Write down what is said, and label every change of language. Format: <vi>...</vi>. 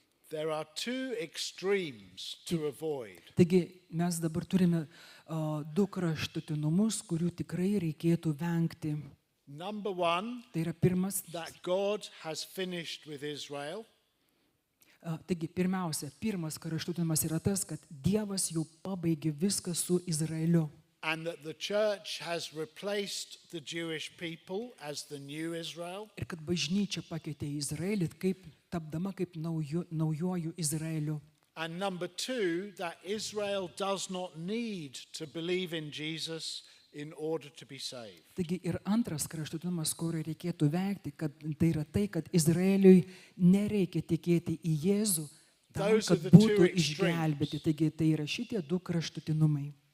<en>There are two extremes to avoid.</en> <lt>Taigi mes dabar turime du kraštutinumus, kurių tikrai reikėtų vengti.</lt> <en>Number one,</en> <lt>Tai yra pirmas.</lt> <en>that God has finished with Israel.</en> <lt>Taigi pirmas kraštutinumas yra tas, kad Dievas jau pabaigė viską su Izraeliu.</lt> <en>And that the church has replaced the Jewish people as the new Israel.</en> <lt>Ir kad bažnyčia pakeitė Izraelį, tapdama kaip naujuoju Izraeliu.</lt> <en>And number two, that Israel does not need to believe in Jesus in order to be saved.</en> <lt>Taigi ir antras kraštutinumas, kurį reikėtų vengti, kad tai yra tai, kad Izraeliui nereikia tikėti į Jėzų, tam, kad būtų išgelbėti. Taigi tai yra šitie du kraštutinumai.</lt>